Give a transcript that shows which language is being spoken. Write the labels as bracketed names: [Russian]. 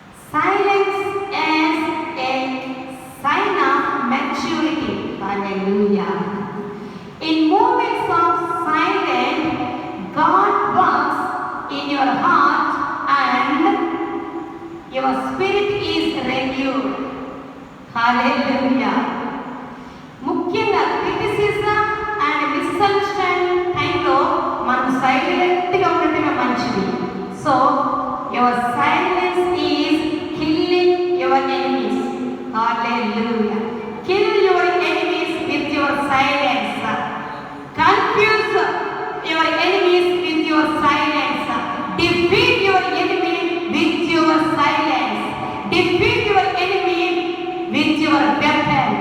[English] Silence is a sign of maturity. Hallelujah. In moments of silence, God works in your heart and your spirit is renewed. Hallelujah. [Telugu] ముఖ్యంగా criticism and misunderstanding టైంలో మనం సైలెంట్గా ఉండటమే మంచిది. [English] So your silence is killing your enemies. Hallelujah. Kill your enemies with your silence. Confuse your enemies with your silence. Defeat your enemy with your silence. Defeat your enemy with your weapon.